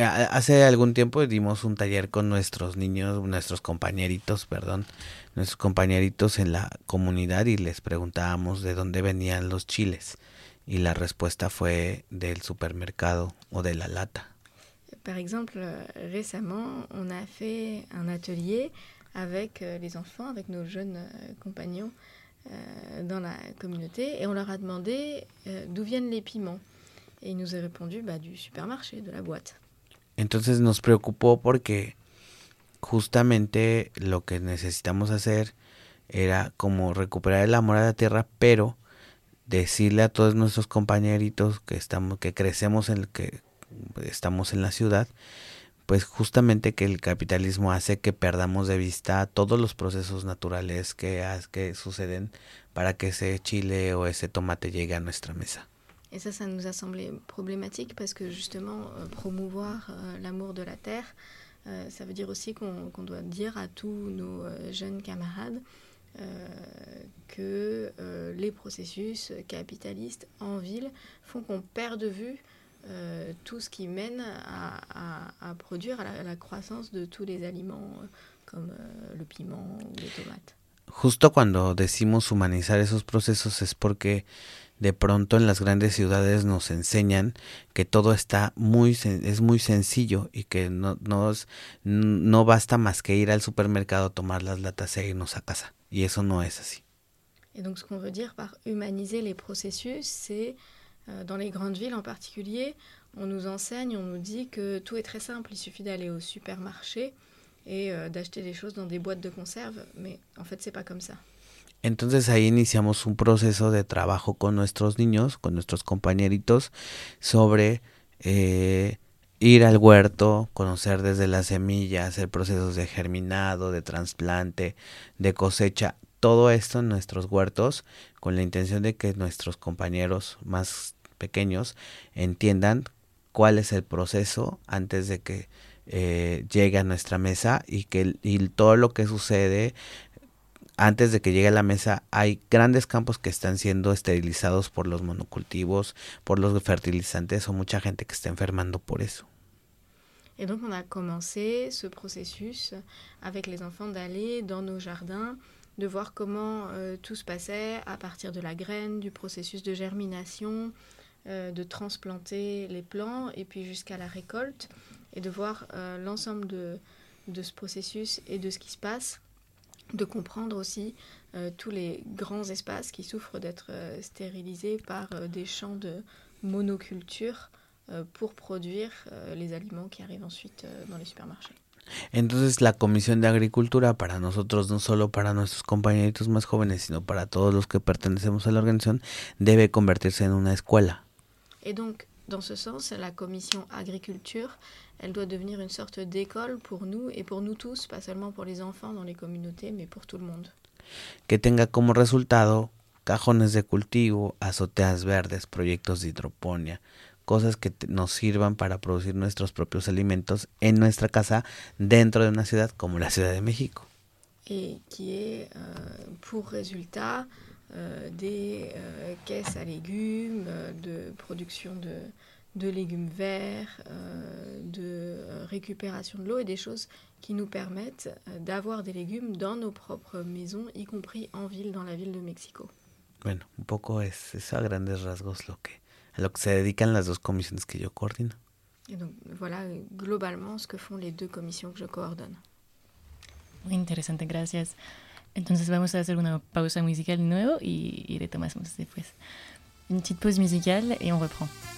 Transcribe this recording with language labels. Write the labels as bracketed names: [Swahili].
[Spanish] Hace algún tiempo dimos un taller con nuestros niños, nuestros compañeritos en la comunidad y les preguntábamos de dónde venían los chiles. Y la respuesta fue del supermercado o de la lata. [French] Par exemple, récemment, on a fait un atelier avec les enfants, avec nos jeunes compagnons dans la communauté, et on leur a demandé d'où viennent les piments. Et ils nous ont répondu du supermarché, de la boîte. [Spanish] Entonces nos preocupó porque justamente lo que necesitamos hacer era como recuperar el amor a la tierra, pero decirle a todos nuestros compañeritos que crecemos en la ciudad, pues justamente que el capitalismo hace que perdamos de vista todos los procesos naturales que suceden para que ese chile o ese tomate llegue a nuestra mesa. [French] Et ça nous a semblé problématique parce que justement promouvoir l'amour de la terre, ça veut dire aussi qu'on doit dire à tous nos jeunes camarades que les processus capitalistes en ville font qu'on perd de vue tout ce qui mène à produire à la croissance de tous les aliments comme le piment ou les tomates. [Spanish] Justo cuando decimos humanizar esos procesos es porque de pronto en las grandes ciudades nos enseñan que todo está muy sencillo y que no basta más que ir al supermercado, tomar las latas e irnos a casa. Y eso no es así. [French] Et donc ce qu'on veut dire par humaniser les processus, c'est dans les grandes villes en particulier, on nous enseigne, on nous dit que tout est très simple, il suffit d'aller au supermarché et d'acheter des choses dans des boîtes de conserve, mais en fait c'est pas comme ça. [Spanish] Entonces ahí iniciamos un proceso de trabajo con nuestros niños, con nuestros compañeritos, sobre ir al huerto, conocer desde las semillas, hacer procesos de germinado, de trasplante, de cosecha, todo esto en nuestros huertos, con la intención de que nuestros compañeros más pequeños entiendan cuál es el proceso antes de que llegue a nuestra mesa y todo lo que sucede antes de que llegue a la mesa. Hay grandes campos que están siendo esterilizados por los monocultivos, por los fertilizantes, o mucha gente que está enfermando por eso. [French] Et donc on a commencé ce processus avec les enfants d'aller dans nos jardins, de voir comment tout se passait à partir de la graine, du processus de germination, de transplanter les plants et puis jusqu'à la récolte, et de voir l'ensemble de ce processus et de ce qui se passe. De comprendre aussi tous les grands espaces qui souffrent d'être stérilisés par des champs de monoculture pour produire les aliments qui arrivent ensuite dans les supermarchés. [Spanish] Entonces la Comisión de Agricultura para nosotros, no solo para nuestros compañeritos más jóvenes, sino para todos los que pertenecemos a la organización, debe convertirse en una escuela. [French] Et donc, dans ce sens, la Commission Agriculture, elle doit devenir une sorte d'école pour nous et pour nous tous, pas seulement pour les enfants dans les communautés, mais pour tout le monde. [Spanish] Que tenga como resultado cajones de cultivo, azoteas verdes, proyectos de hidroponía, cosas que nos sirvan para producir nuestros propios alimentos en nuestra casa, dentro de una ciudad como la Ciudad de México. [French] Et qui est pour résultat des caisses à légumes, de production de légumes verts, de récupération de l'eau et des choses qui nous permettent d'avoir des légumes dans nos propres maisons, y compris en ville, dans la ville de Mexico. [Spanish] Bueno, un poco es a grandes rasgos lo que se dedican las dos comisiones que yo coordino. [French] Et donc voilà globalement ce que font les deux commissions que je coordonne. [Spanish] Muy interesante, gracias. Entonces vamos a hacer una pausa musicale de nuevo y retomamos después. [French] Une petite pause musicale et on reprend.